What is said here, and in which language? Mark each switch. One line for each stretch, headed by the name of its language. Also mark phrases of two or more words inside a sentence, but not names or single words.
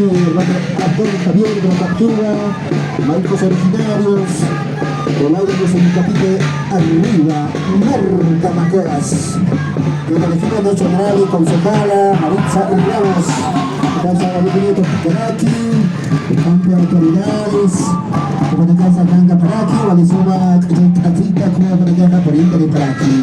Spanish: hermano Abdel Javier de la Captura, Marcos Originarios, Colados en Capite arriba, Marta Macoras, que la elegimos nuestro honorable concejala Maritza Ramos, Casa Gabrielito Curaki, el campo de autoridades, como de Casa Ganga Paraki, Walisuma Atrita, como de Ganga Porinta de Paraki.